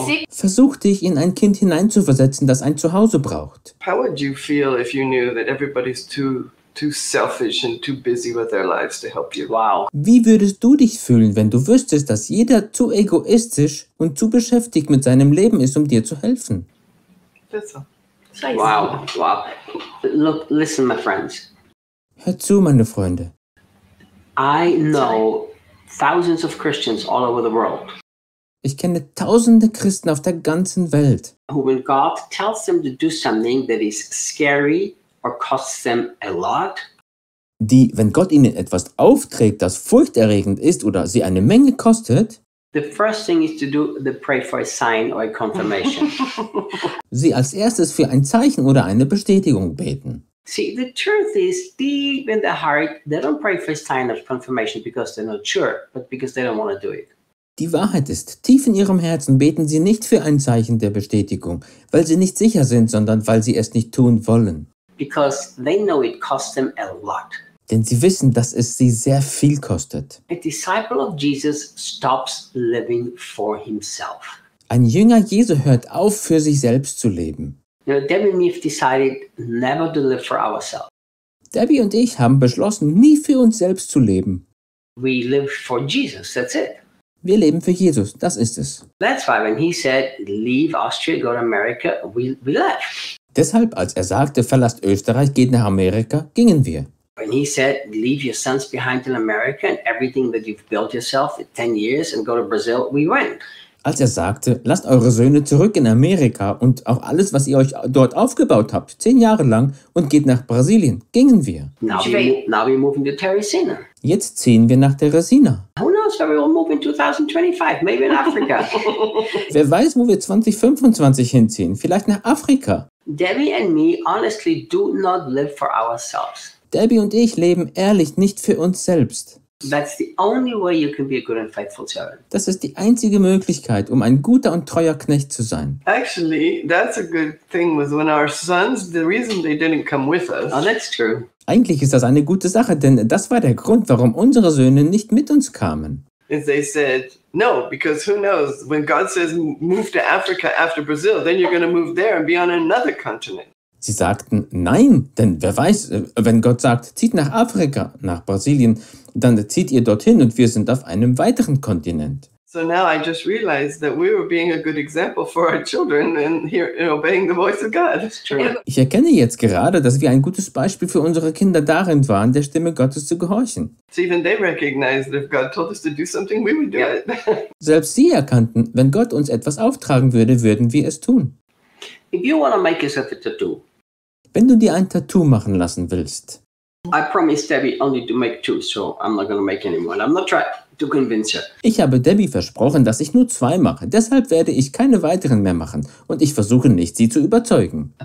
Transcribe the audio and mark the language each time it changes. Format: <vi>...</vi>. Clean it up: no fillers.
<de>Versuch dich in ein Kind hineinzuversetzen, das ein Zuhause braucht.</de> <en>How would you feel if you knew that everybody's too selfish and too busy with their lives to help you? Wow.</en> <de>Wie würdest du dich fühlen, wenn du wüsstest, dass jeder zu egoistisch und zu beschäftigt mit seinem Leben ist, um dir zu helfen?</de> <en>That's all. Wow. Look, listen, my friends.</en> <de>Hör zu, meine Freunde.</de> <en>I know thousands of Christians all over the world.</en> <de>Ich kenne tausende Christen auf der ganzen Welt.</de> <en>When God tells them to do something that is scary or costs them a lot.</en> <de>Die, wenn Gott ihnen etwas aufträgt, das furchterregend ist oder sie eine Menge kostet.</de> <en>The first thing is to do the pray for a sign or a confirmation.</en> <de>Sie als erstes für ein Zeichen oder eine Bestätigung beten.</de> <en>See, the truth is deep in the heart, they don't pray for a sign or confirmation because they're not sure, but because they don't want to do it.</en> <de>Die Wahrheit ist, tief in ihrem Herzen beten sie nicht für ein Zeichen der Bestätigung, weil sie nicht sicher sind, sondern weil sie es nicht tun wollen.</de> <en>Because they know it costs them a lot.</en> <de>Denn sie wissen, dass es sie sehr viel kostet.</de> <en>A disciple of Jesus stops living for himself.</en> <de>Ein Jünger Jesu hört auf, für sich selbst zu leben.</de> <en>You know, Debbie and me have decided never to live for ourselves.</en> <de>Debbie und ich haben beschlossen, nie für uns selbst zu leben.</de> <en>We live for Jesus, that's it.</en> <de>Wir leben für Jesus, das ist es.</de> <en>That's why when he said, leave Austria, go to America, we left.</en> <de>Deshalb, als er sagte, verlasst Österreich, geht nach Amerika, gingen wir.</de> <en>When he said, leave your sons behind in America and everything that you've built yourself in 10 years and go to Brazil, we went.</en> <de>Als er sagte, lasst eure Söhne zurück in Amerika und auch alles, was ihr euch dort aufgebaut habt, 10 Jahre lang, und geht nach Brasilien, gingen wir.</de> <en>Now we're moving to Teresina.</en> <de>Jetzt ziehen wir nach Teresina.</de> <en>Who knows? where we will move in 2025, maybe in Africa.</en> <de>Wer weiß, wo wir 2025 hinziehen? Vielleicht nach Afrika.</de> <en>Debbie and me honestly do not live for ourselves.</en> <de>Debbie und ich leben ehrlich nicht für uns selbst.</de> <en>That's the only way you can be a good and faithful servant.</en> <de>Das ist die einzige Möglichkeit, um ein guter und treuer Knecht zu sein.</de> <en>Actually, that's a good thing with when our sons, the reason they didn't come with us. Oh, that's true.</en> <de>Eigentlich ist das eine gute Sache, denn das war der Grund, warum unsere Söhne nicht mit uns kamen.</de> <en>And they said, no, because who knows, when God says move to Africa after Brazil, then you're going to move there and be on another continent.</en> <de>Sie sagten, nein, denn wer weiß, wenn Gott sagt, zieht nach Afrika, nach Brasilien, dann zieht ihr dorthin und wir sind auf einem weiteren Kontinent.</de> <en>So now I just realized that we were being a good example for our children and here in obeying the voice of God. That's true.</en> <de>Ich erkenne jetzt gerade, dass wir ein gutes Beispiel für unsere Kinder darin waren, der Stimme Gottes zu gehorchen.</de> <en>So even they recognized that if God told us to do something, we would do it.</en> <de>Selbst sie erkannten, wenn Gott uns etwas auftragen würde, würden wir es tun.</de> <en>If you want to make yourself a tattoo,</en> <de>wenn du dir ein Tattoo machen lassen willst,</de> <en>I promised Debbie only to make two, so I'm not going to make any more. I'm not trying to convince her.</en> <de>Ich habe Debbie versprochen, dass ich nur zwei mache. Deshalb werde ich keine weiteren mehr machen und ich versuche nicht, sie zu überzeugen.</de>